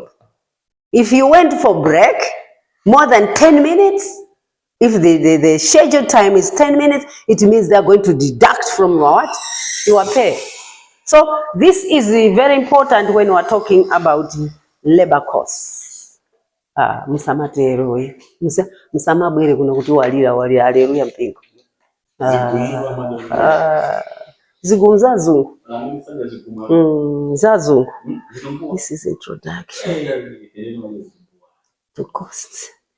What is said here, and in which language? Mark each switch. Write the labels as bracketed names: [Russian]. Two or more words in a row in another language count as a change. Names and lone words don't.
[English] If you went for break more than 10 minutes, if the scheduled time is 10 minutes, it means they are going to deduct from what? Your pay. So this is very important when we are talking about labor costs. [Nyanja] Musamatero, musamabwere kuno kuti walira haleluya mpingo. Zigumzazungu. Zazungu. [English] This is introduction to costs.